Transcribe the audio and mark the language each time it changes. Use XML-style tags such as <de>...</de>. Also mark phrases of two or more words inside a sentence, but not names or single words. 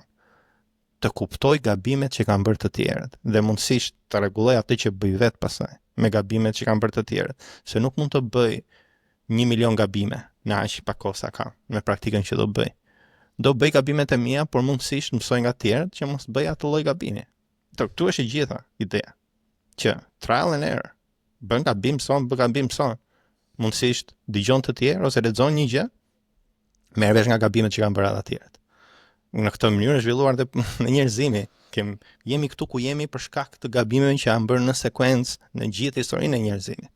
<sq>Të kuptoj gabimet që kanë bërë të tjerët dhe mundësisht të rregulloj atë që bëj vet pastaj me gabimet që kanë bërë të tjerët, se nuk mund të bëj 1 milion gabime në aq pak kohë sa kam me praktikën që do bëj. Do bëj gabimet e mia, por mundësisht mësoj nga të tjerët që mos bëj atë lloj gabimi. Këtu është e gjitha ideja.</sq> <en>Që trial and error.</en> <sq>Bën gabim son. Mundësisht dëgjon të tjerë ose lexon një gjë, merr vesh nga gabimet që kanë bërë ata të tjerët. Në këtë mënyrë është zhvilluar dhe në njerëzimi. Jemi këtu ku jemi për shkak të gabimeve që janë bërë në sekuencë në gjithë historinë e njerëzimit.</sq>